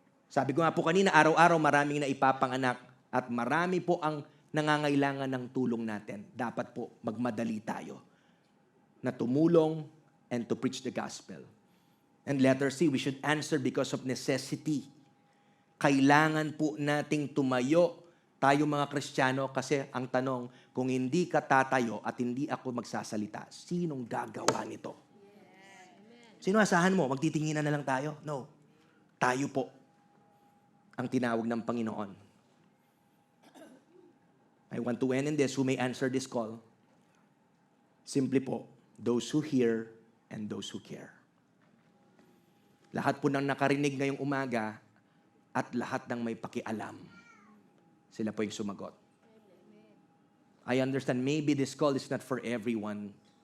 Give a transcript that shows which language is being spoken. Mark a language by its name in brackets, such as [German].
[Filipino] Sabi ko nga po kanina, araw-araw maraming na ipapanganak at marami po ang nangangailangan ng tulong natin. Dapat po magmadali tayo na tumulong [English] and to preach the gospel. And letter C, we should answer because of necessity. [Filipino] Kailangan po nating tumayo tayo mga Kristiyano kasi ang tanong, kung hindi ka tatayo at hindi ako magsasalita, sinong gagawa nito? Sino asahan mo? Magtitinginan na lang tayo? No. Tayo po ang tinawag ng Panginoon. [English] I want to end in this, who may answer this call. [Filipino] Simply po, [English] those who hear and those who care. [Filipino] Lahat po ng nakarinig ngayong umaga at lahat ng may pakialam, sila po yung sumagot. [English] I understand maybe this call is not for everyone.